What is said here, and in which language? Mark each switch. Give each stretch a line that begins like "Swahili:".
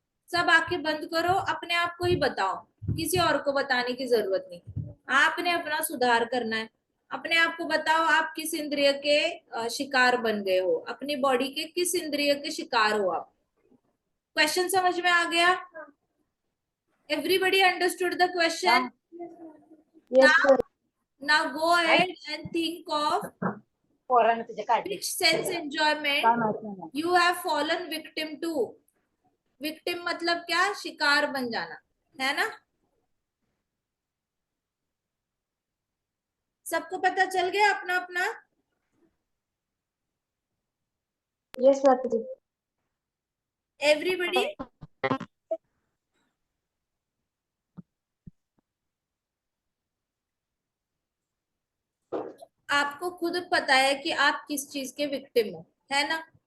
Hindi: सब आंखें बंद करो, अपने आप को ही बताओ, किसी और को बताने की जरूरत नहीं, आपने अपना सुधार करना है। अपने आप को बताओ आप किस इंद्रिय के शिकार बन गए हो, अपनी बॉडी के किस इंद्रिय के शिकार हो आप। क्वेश्चन समझ में आ गया?
English: Everybody understood the question? Yes, sir. Now go ahead and think of पोरांना तुझ्या काढली which sense enjoyment you have fallen victim to.
Hindi: Victim मतलब क्या? शिकार बन जाना, है ना? सबको पता चल गया अपना अपना?
English: Yes, Mataji.
Hindi: एवरीबडी, आपको खुद पता है कि आप किस चीज के विक्टिम हो, है ना?